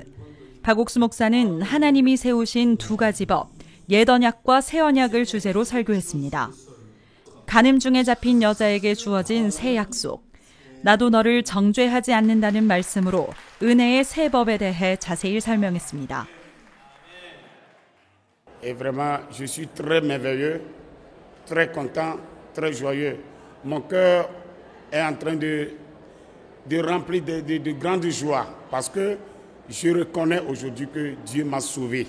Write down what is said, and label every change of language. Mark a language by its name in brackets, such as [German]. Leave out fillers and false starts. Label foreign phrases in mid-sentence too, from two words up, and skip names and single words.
[Korean] 박옥수 목사는 하나님이 세우신 2가지 법, 옛 언약과 새 언약을 주제로 설교했습니다. 간음 중에 잡힌 여자에게 주어진 새 약속, 나도 너를 정죄하지 않는다는 말씀으로 은혜의 세 법에 대해 자세히 설명했습니다. [French] Et vraiment, je suis très merveilleux, très content, très joyeux. Mon cœur est en train de remplir de grande joie parce que je reconnais aujourd'hui que Dieu m'a sauvé.